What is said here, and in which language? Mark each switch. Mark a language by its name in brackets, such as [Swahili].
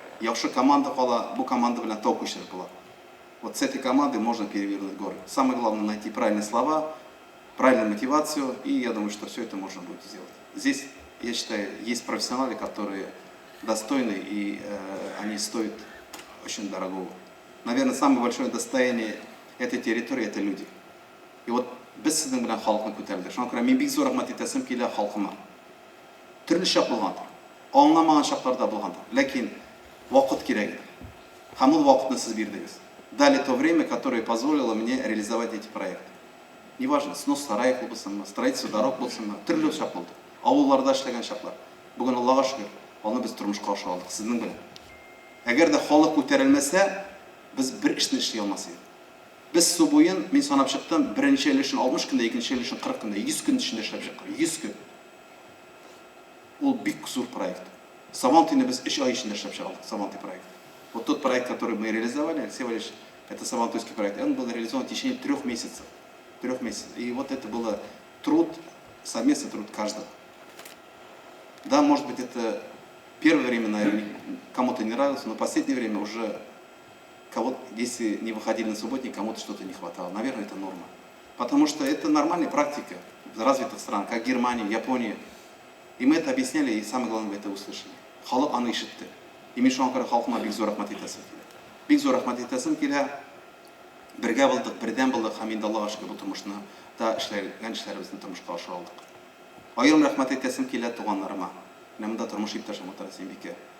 [Tatar] Яхшы команда кала, бу команда белән тау күчереп була. [Russian] Вот с этой командой можно перевернуть горы. Самое главное найти правильные слова, правильную мотивацию, и я думаю, что все это можно будет сделать. Здесь, я считаю, есть профессионалы, которые достойны, и они стоят очень дорогого. Наверное, самое большое достояние этой территории – это люди. [Tatar] И вот без сіздің білән халқын көтерілді. Шуңа күрә мен бик зур рәхмәт итәсем килә халқыма. Төрле шақ булгандыр, аңламаган шакларда булгандыр, ләкин вакыт кирәк иде. Һәм ул вакытны сез бирдегез. [Russian] Дали то время, которое позволило мне реализовать эти проекты. Неважно, снос сараев [Tatar] булсынмы, [Russian] строительство дорог [Tatar] булсынмы, төрле шақ булды. Авылларда эшләгән шаклар. Бүген Аллага шөкер, аны без тормышка аша алдык сезнең белән. Әгәр дә халык күтәрелмәсә, без бер эшне эшли алмас идек. Без су буен, мин санап чыктым, беренче өлешен 60 көндә, икенче өлешен 40 көндә, 100 көн эчендә эшләп чыккан. 100 көн. Ул бик зур проект. Сабантыйны без 3 ай эчендә эшләп чыгардык, Сабантый проект. [Russian] Вот тот проект, который мы реализовали, всего лишь это Сабантуйский проект, он был реализован в течение 3 месяцев. 3 месяцев. И вот это было труд, совместный труд каждого. Да, может быть, это первое время, наверное, кому-то не нравилось, но в последнее время уже кого-то, если не выходили на субботник, кому-то что-то не хватало. Наверное, это норма. Потому что это нормальная практика в развитых странах, как Германия, Япония. И мы это объясняли, и самое главное, мы это услышали. [Tatar] Халық аны ишетте. И мен шуңа күрә халкыма бик зур рәхмәт итәсем килә. Бик зур рәхмәт итәсем килә. Бергә булдык, бердәм булдык, һәм инде Аллага шөкер, бу тормышны да эшләребезне тормышка ашыра алдык. Аерым рәхмәт итәсем килә туганнарыма. Менә монда тормыш иптәшем Мутара Сәймбикә.